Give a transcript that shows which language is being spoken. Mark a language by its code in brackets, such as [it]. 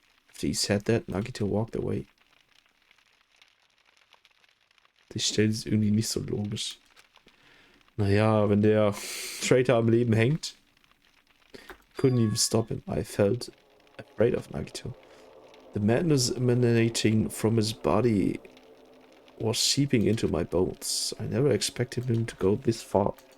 [en] After he said that, Nagito walked away. [de] Die Stelle ist irgendwie nicht so logisch. Naja, wenn der Traitor am Leben hängt. [en] Couldn't even stop him. I felt afraid of Nagito. The madness emanating from his body was seeping into my bones. I never expected him to go this far.